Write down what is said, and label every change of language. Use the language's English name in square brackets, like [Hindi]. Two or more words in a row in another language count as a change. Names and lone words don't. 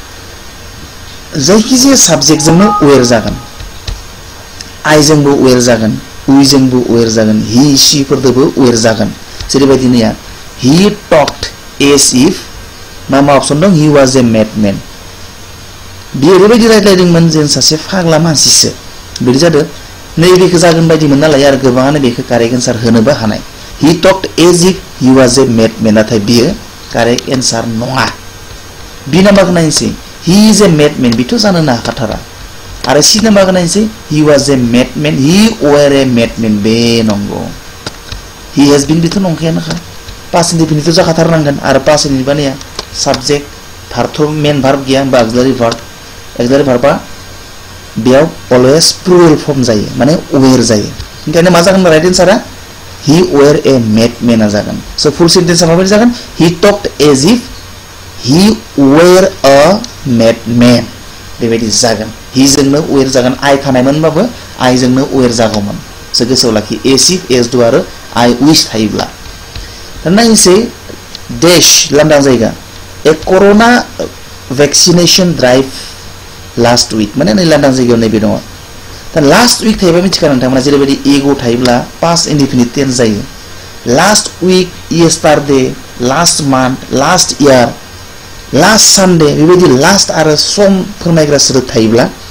[Bodo] जायखिजाया साबजेक्टजोंनो वेर जागोन आइजोंबो वेर जागोन उइजोंबो वेर जागोन हि सिफोरदोबो वेर जागोन जेरैबायदि नैया [English] he talked as if [Bodo] मा अपसन दं [English] he was a madman [Bodo] बियो ओरैबायदि रायज्लायदोंमोन जेन सासे फाग्ला मानसिसो बिदि जादों नैबेखौ जागोन बायदिमोन नालाय आरो गोबाङानो बेखौ [English] correct answer [Bodo] होनोबो हानाय [English] he talked as if he was a madman [Bodo] नाथाय बियो [English] correct answer [Bodo] नङा बि नाम्बारखौ नायनोसै [English] he is a madman [Bodo] बिथ' जानो हाखाथारा आरो सि नाम्बारखौ नायनोसै [English] he was a madman he were a madman [Bodo] बे नंगौ [English] he has been [Bodo] बिथ' नंखायानोखा [English] past indefinite [Bodo] जाखाथारनांगोन आरो [English] past indefiniteआ [Bodo] साबजेक्ट भार्बथ' मेन भार्ब गैया होनबा [English] auxiliary verbआ [Bodo] बेयाव अलवेज [English] plural form [Bodo] जायो माने वेर जायो ओंखायनो मा जागोन [English] right answerआ he were a madmanआ [Bodo] जागोन स' [English] full sentenceआ [Bodo] माबायदि जागोन [English] he talked as if he were a madman [Bodo] बेबायदि जागोन हि जोंनो वेर जागोन आइ थानायमोनबाबो आइ जोंनो वेर जागौमोन स' गोसोआव लाखि [English] as if as though [Bodo] आरो [English] I wish [Bodo] थायोब्ला दा नायनोसै देश लांदां जायगा [English] a corona vaccination drive last week [Bodo] माने नै लांदां जायगायाव नैबे दङ दा [English] last week [Bodo] थायोबा मिथिखा नोंथांमोना जेरैबायदि एगो थायोब्ला [English] past indefinite tense [Bodo] जायो [English] last week yesterday last month last year last Sunday [Bodo] बेबायदि लास्ट आरो सम फोरमायग्रा सोदोब थायोब्ला